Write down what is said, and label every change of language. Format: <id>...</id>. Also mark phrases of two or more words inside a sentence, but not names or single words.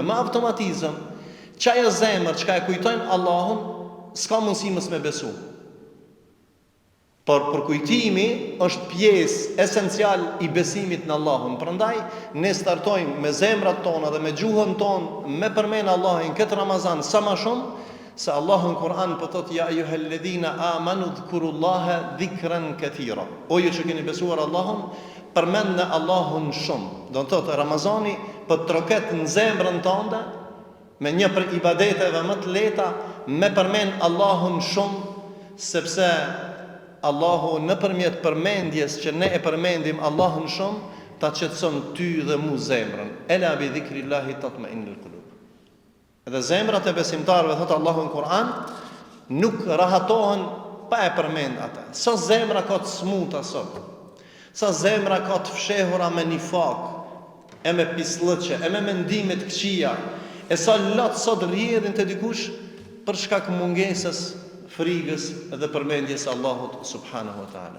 <sq>Me automatizëm, çaja zemër çka e kujtojmë Allahun, s'ka mundësi mos me besu. Por përkujtimi është pjesë esencial i besimit në Allahun. Prandaj ne startojmë me zemrat tona dhe me gjuhën tonë me përmend Allahin këtë Ramazan sa më shumë, se Allahu në Kur'an po thot</sq> <ar>يا أيها الذين آمنوا اذكروا الله ذكرا كثيرا.</ar> <sq>O ju që keni besuar Allahun, përmendni Allahun shumë. Do të thotë Ramazani po troket në zemrën tënde me një për ibadeteve më të lehta, me përmend Allahun shumë, sepse Allahu nëpërmjet përmendjes që ne e përmendim Allahun shumë, ta qetëson ty dhe mu zemrën.</sq> <ar>ألا بذكر الله تطمئن القلوب.</ar> <sq>Dhe zemrat e besimtarëve, thot Allahu në Kur'an, nuk rahatohen pa e përmend atë. Sa zemra ka të smuta sot, sa zemra ka të fshehura me nifak, e me pislëqe, e me mendime të këqija, e sa lot sot rrjedhin te dikush për shkak mungesës frigës dhe përmendjes Allahut</sq> <ar>سبحانه وتعالى.</ar>